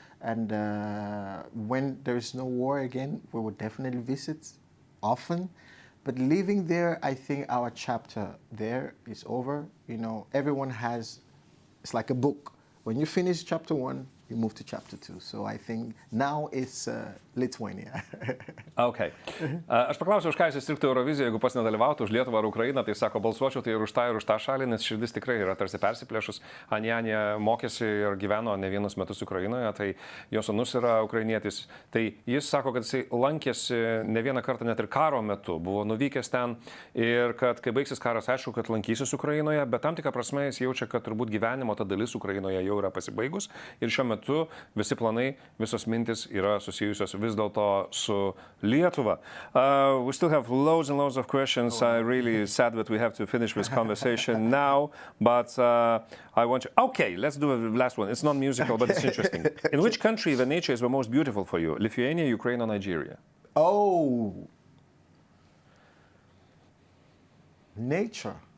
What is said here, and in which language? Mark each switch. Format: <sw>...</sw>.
<en>And when there is no war again, we will definitely visit often. But living there, I think our chapter there is over. You know, everyone has, it's like a book. When you finish chapter 1, you move to chapter 2. So I think now it's Lithuania. Okay.</en> <lt>Aš paklausiau, už ką jis įstriktų Eurovizijoje, jeigu pats nedalyvautų, už Lietuvą ar Ukrainą, tai sako, balsuočiau tai ir už tą šalį, nes širdis tikrai yra tarsi persiplėšus. Anyanya mokėsi ir gyveno ne vienus metus Ukrainoje, tai jo sūnus yra ukrainietis. Tai jis sako, kad jisai lankėsi ne vieną kartą net ir karo metu, buvo nuvykęs ten ir kad kai baigsis karas, aišku, kad lankysis Ukrainoje, bet tam tikrą prasme jis jaučia, kad turbūt gyvenimo ta dalis Ukrainoje jau yra pasibaigus ir šiuo metu visi planai, visos mintis yra susijusios vis dėlto su Lietuva.</lt> <en>We still have loads and loads of questions. I'm really sad that we have to finish this conversation now, but I want to... Okay, let's do the last one. It's not musical, but it's interesting. In which country the nature is the most beautiful for you? Lithuania, Ukraine, or Nigeria? Oh, nature.</en>